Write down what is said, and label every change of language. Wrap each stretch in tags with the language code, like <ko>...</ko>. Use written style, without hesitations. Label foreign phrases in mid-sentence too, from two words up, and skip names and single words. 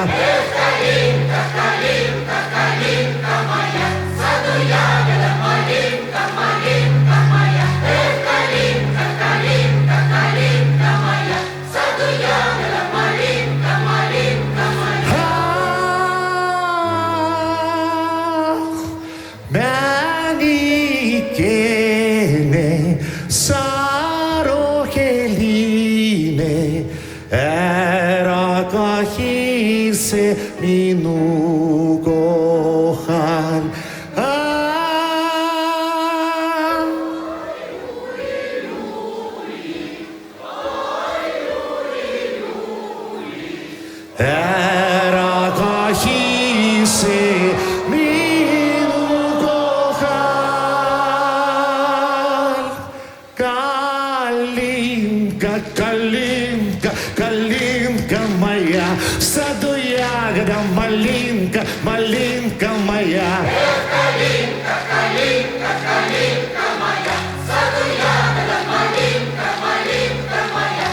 <ru>Калинка, калинка, калинка моя, в саду ягода малинка, малинка моя. Калинка, калинка, калинка моя, в саду ягода малинка, малинка моя.</ru> <et>Mänikene, saroheline, ära kahise minu kohal. Ära kahise minu kohal.</et> <ru>Калинка, калинка, калинка моя, в саду ягода малинка, малинка моя. Калинка, калинка, калинка моя, в саду ягода малинка, малинка моя.</ru>